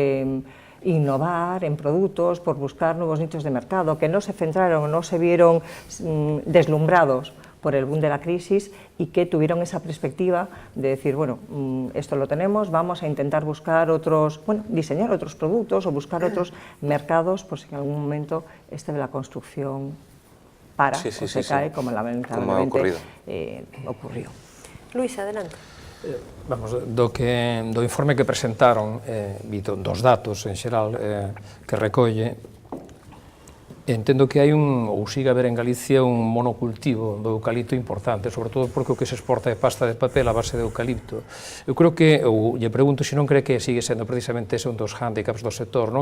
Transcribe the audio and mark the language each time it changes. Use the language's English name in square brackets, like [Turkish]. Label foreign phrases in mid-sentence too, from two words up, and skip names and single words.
[Spanish] innovar en productos, por buscar nuevos nichos de mercado, que no se centraron, no se vieron deslumbrados por el boom de la crisis y que tuvieron esa perspectiva de decir, bueno, esto lo tenemos, vamos a intentar buscar otros, bueno, diseñar otros productos o buscar otros mercados, por si en algún momento de la construcción para o se cae, como lamentablemente ocurrió. Luis, adelante. Vamos, [Galician] do informe que presentaron, dos datos en xeral que recolle, entendo que hai ou sigue a haber en Galicia un monocultivo do eucalipto importante, sobre todo porque o que se exporta é pasta de papel a base de eucalipto. Eu creo que, ou lle pregunto se non cree que sigue sendo precisamente ese un dos hándicaps do sector, non?